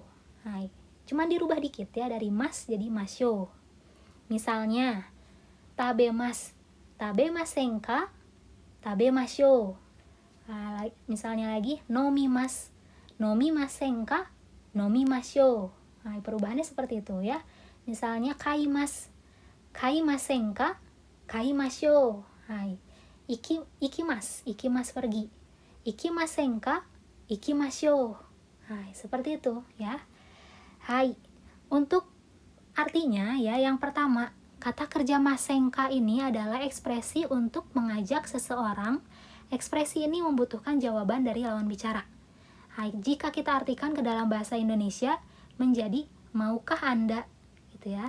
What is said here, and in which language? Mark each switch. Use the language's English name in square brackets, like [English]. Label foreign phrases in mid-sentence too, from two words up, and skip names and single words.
[Indonesian] Hai, cuman dirubah dikit ya, dari mas jadi masyo. Misalnya [Japanese] たべます、たべませんか、たべましょう. [Indonesian] Nah, misalnya lagi [Japanese] のみます、のみませんか、のみましょう. [Indonesian] Nah, perubahannya seperti itu ya. Misalnya [Japanese] かいます、かいませんか、かいましょう。はい. いきます、いきます pergi. いきませんか、いきましょう. [Indonesian] Hai, seperti itu ya. Hai. Untuk artinya ya, yang pertama, kata kerja masenka ini adalah ekspresi untuk mengajak seseorang. Ekspresi ini membutuhkan jawaban dari lawan bicara. Hai, jika kita artikan ke dalam bahasa Indonesia menjadi maukah Anda gitu ya.